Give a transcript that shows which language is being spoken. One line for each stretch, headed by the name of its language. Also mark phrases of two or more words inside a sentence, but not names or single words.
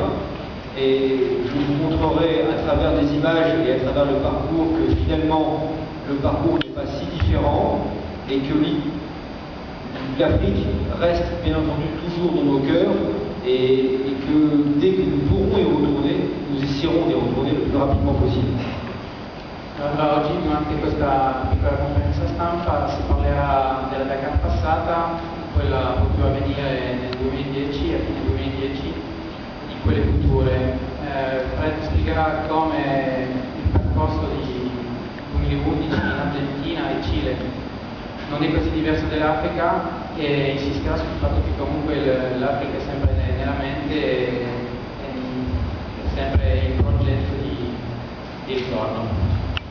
French: Et je vous montrerai à travers des images et à travers le parcours que finalement le parcours n'est pas si différent et que l'Afrique reste bien entendu toujours dans nos cœurs et que dès que nous pourrons y retourner, nous essaierons d'y retourner le plus rapidement possible.
Italian: Allora, oggi durante questa piccola conferenza stampa si parlerà della Dakar passata, quella che poteva avvenire nel 2010, a fine 2010, di quelle future. Fred spiegherà come il percorso di 2011 in Argentina e Cile non è così diverso dell'Africa e insisterà sul fatto che comunque l'Africa è sempre nella mente e è sempre in progetto di ritorno.